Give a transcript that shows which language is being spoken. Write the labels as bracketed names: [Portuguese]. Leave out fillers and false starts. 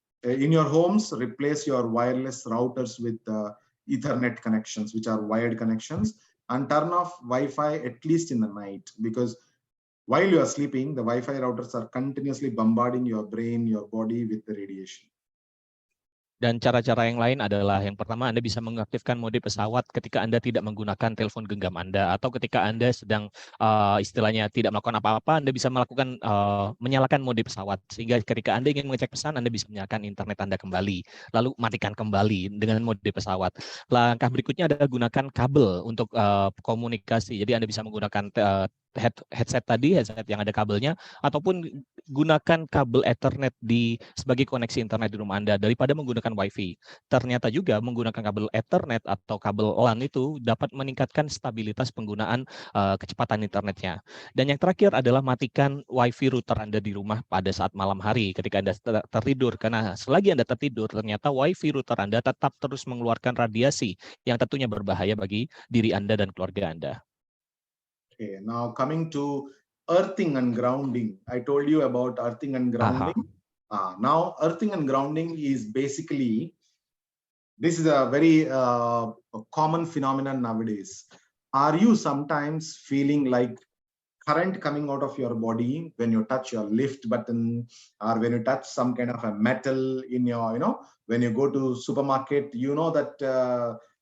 [English] In your homes, replace your wireless routers with Ethernet connections, which are wired connections, and turn off Wi-Fi at least in the night, because while you are sleeping, the Wi-Fi routers are continuously bombarding your brain, your body with the radiation. [Indonesian] Dan cara-cara yang lain adalah yang pertama Anda bisa mengaktifkan mode pesawat ketika Anda tidak menggunakan telepon genggam Anda, atau ketika Anda sedang istilahnya tidak melakukan apa-apa, Anda bisa melakukan menyalakan mode pesawat, sehingga ketika Anda ingin mengecek pesan, Anda bisa menyalakan internet Anda kembali, lalu matikan kembali dengan mode pesawat. Langkah berikutnya adalah gunakan kabel untuk komunikasi. Jadi Anda bisa menggunakan headset yang ada kabelnya, ataupun gunakan kabel Ethernet sebagai koneksi internet di rumah Anda daripada menggunakan WiFi. Ternyata juga menggunakan kabel Ethernet atau kabel LAN itu dapat meningkatkan stabilitas penggunaan kecepatan internetnya. Dan yang terakhir adalah matikan WiFi router Anda di rumah pada saat malam hari ketika Anda tertidur, karena selagi Anda tertidur ternyata WiFi router Anda tetap terus mengeluarkan radiasi yang tentunya berbahaya bagi diri Anda dan keluarga Anda. [English] Okay, now coming to earthing and grounding. I told you about earthing and grounding. Now earthing and grounding is basically, this is a very common phenomenon nowadays. Are you sometimes feeling like current coming out of your body when you touch your lift button, or when you touch some kind of a metal in your, when you go to supermarket, that